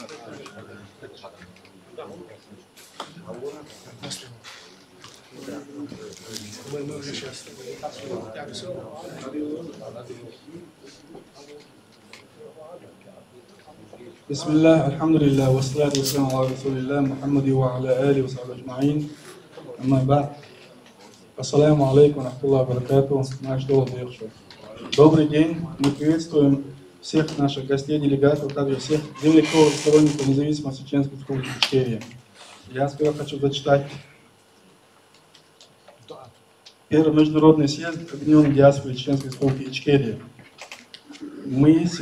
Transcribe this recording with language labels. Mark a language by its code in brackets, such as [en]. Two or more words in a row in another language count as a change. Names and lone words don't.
[ar] بسم الله الحمد لله والصلاة والسلام على رسول الله محمد وعلى آله وصحبه أجمعين. أما بعد, السلام عليكم ورحمة الله وبركاته. [ru] Наш хорошо. Добрый день. Мы приветствуем всех наших гостей, делегатов, также всех землеков, сторонников независимости Чеченской Республики Ичкерия. Я сперва хочу зачитать Первый международный съезд Объединенной диаспоры Чеченской Республики Ичкерия.